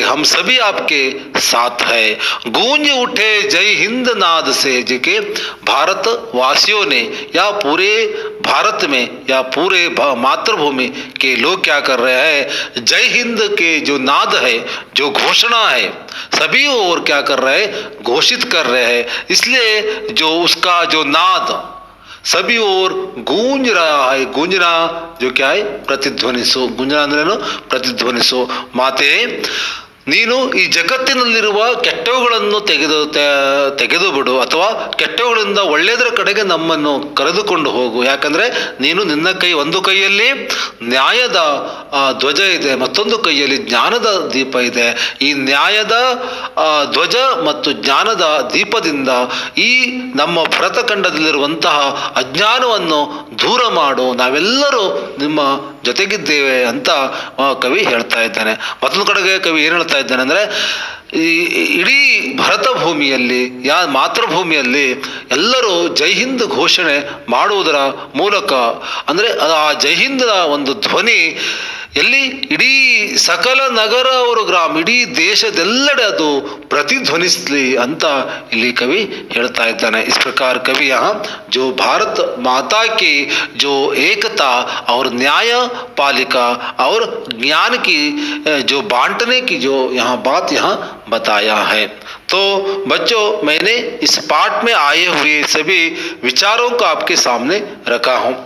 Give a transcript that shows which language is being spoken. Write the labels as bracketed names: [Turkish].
[Hindi] हम सभी आपके साथ है. गूंज उठे जय हिंद नाद से, जिके भारत वासियों ने या पूरे भारत में या पूरे मातृभूमि के लोग क्या कर रहे हैं? जय हिंद के जो नाद है, जो घोषणा है, सभी और क्या कर रहे हैं? घोषित कर रहे हैं. इसलिए जो उसका जो नाद सभी ओर गूंज रहा है. गूंजना जो क्या है? प्रतिध्वनिसो. गूंजना [Kannada] अंद्रेನು? प्रतिध्वनिसो. ಮಾತೆ, ನೀನು ಈ ಜಗತ್ತಿನಲ್ಲಿರುವ ಕೆಟ್ಟವುಗಳನ್ನು ತೆಗೆದು ಬಿಡು, ಅಥವಾ ಕೆಟ್ಟವುಗಳಿಂದ ಒಳ್ಳೆಯದರ ಕಡೆಗೆ ನಮ್ಮನ್ನು ಕರೆದುಕೊಂಡು ಹೋಗು. ಯಾಕಂದ್ರೆ ನೀನು ನಿನ್ನ ಒಂದು ಕೈಯಲ್ಲಿ ನ್ಯಾಯದ ಧ್ವಜ ಇದೆ, ಮತ್ತೊಂದು ಕೈಯಲ್ಲಿ ಜ್ಞಾನದ ದೀಪ ಇದೆ. ಈ ನ್ಯಾಯದ ಧ್ವಜ ಮತ್ತು ಜ್ಞಾನದ ದೀಪದಿಂದ ಈ ನಮ್ಮ ಭರತಖಂಡದಲ್ಲಿರುವಂತಹ ಅಜ್ಞಾನವನ್ನು ದೂರ ಮಾಡು, ನಾವೆಲ್ಲರೂ ನಿಮ್ಮ ಜೊತೆಗಿದ್ದೇವೆ ಅಂತ ಕವಿ ಹೇಳ್ತಾ ಇದ್ದಾನೆ. ಮತ್ತೊಂದು ಕಡೆಗೆ ಕವಿ ಏನು ಹೇಳ್ತಾ ಇದ್ದಾನೆ ಅಂದ್ರೆ, ಈ ಇಡೀ ಭರತ ಭೂಮಿಯಲ್ಲಿ ಮಾತೃಭೂಮಿಯಲ್ಲಿ ಎಲ್ಲರೂ ಜೈ ಹಿಂದ್ ಘೋಷಣೆ ಮಾಡುವುದರ ಮೂಲಕ, ಅಂದ್ರೆ ಆ ಜೈ ಹಿಂದ್ ಒಂದು ಧ್ವನಿ ಎಲ್ಲಿ? ಇಡೀ ಸಕಲ ನಗರ ಅವರು ಗ್ರಾಮ, ಇಡೀ ದೇಶದೆಲ್ಲೆಡೆ ಅದು ಪ್ರತಿಧ್ವನಿಸಲಿ ಅಂತ ಇಲ್ಲಿ ಕವಿ ಹೇಳ್ತಾ ಇದ್ದಾನೆ. [Hindi] इस प्रकार कवि यहाँ जो भारत माता की जो एकता और न्याय पालिका और ज्ञान की जो बांटने की जो यहाँ बात यहाँ बताया है. तो बच्चों, मैंने इस पाठ में आए हुए सभी विचारों को आपके सामने रखा हूँ.